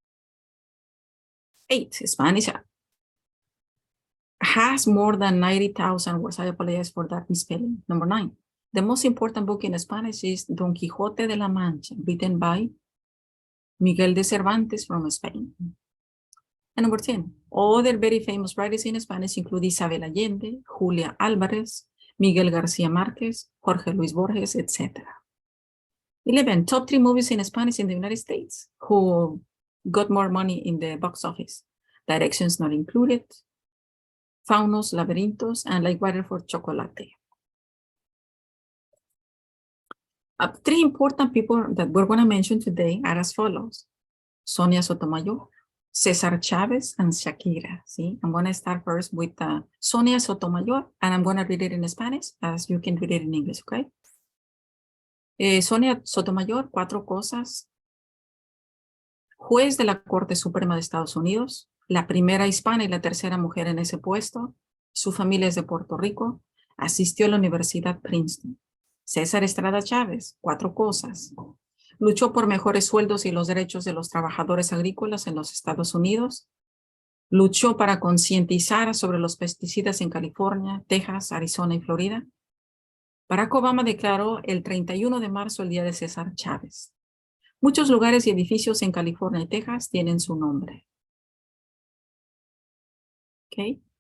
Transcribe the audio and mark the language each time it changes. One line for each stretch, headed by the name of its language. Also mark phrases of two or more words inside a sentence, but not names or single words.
English: 8, Spanish has more than 90,000 words. I apologize for that misspelling. 9, the most important book in Spanish is Don Quixote de la Mancha, written by Miguel de Cervantes from Spain. And 10, other very famous writers in Spanish include Isabel Allende, Julia Álvarez, Miguel García Márquez, Jorge Luis Borges, etc. 11, top 3 movies in Spanish in the United States who got more money in the box office. Directions Not Included, Faunos, Laberintos, and Like Water for Chocolate. Three important people that we're going to mention today are as follows: Sonia Sotomayor, Cesar Chavez, and Shakira. See, I'm going to start first with Sonia Sotomayor, and I'm going to read it in Spanish as you can read it in English, okay?
Spanish: Sonia Sotomayor, 4 cosas. Juez de la Corte Suprema de Estados Unidos, la primera hispana y la tercera mujer en ese puesto. Su familia es de Puerto Rico. Asistió a la Universidad Princeton. César Estrada Chávez, 4 cosas. Luchó por mejores sueldos y los derechos de los trabajadores agrícolas en los Estados Unidos. Luchó para concientizar sobre los pesticidas en California, Texas, Arizona y Florida. Barack Obama declaró el 31 de marzo el Día de César Chávez. Muchos lugares y edificios en California y Texas tienen su nombre. Okay.